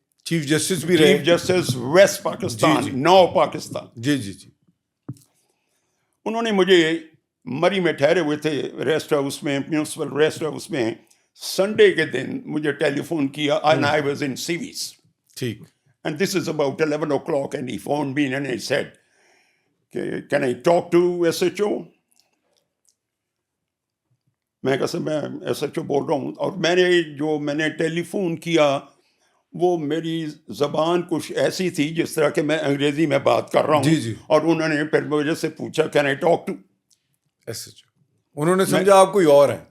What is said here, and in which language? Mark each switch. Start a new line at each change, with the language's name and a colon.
Urdu: Chief justice بھی رہے۔ Chief justice waste Pakistan, نو پاکستان۔ جی جی جی انہوں نے مجھے مری میں ٹھہرے ہوئے تھے ریسٹ ہاؤس میں، میونسپل ریسٹ ہاؤس میں، سنڈے کے دن مجھے ٹیلی فون کیا،
English: and I was in Seaweeds.
Urdu: ٹھیک
English: And this is about 11 o'clock and he phoned me and he said, can I talk to SHO?
Urdu: میں کہا میں SHO بول رہا ہوں، اور میں نے ٹیلی فون کیا، وہ میری زبان کچھ ایسی تھی جس طرح کہ میں انگریزی میں بات کر رہا ہوں۔ جی جی، اور انہوں نے پھر مجھے سے پوچھا
English: can I talk to,
Urdu: SHO، انہوں نے سمجھا آپ کوئی اور ہیں۔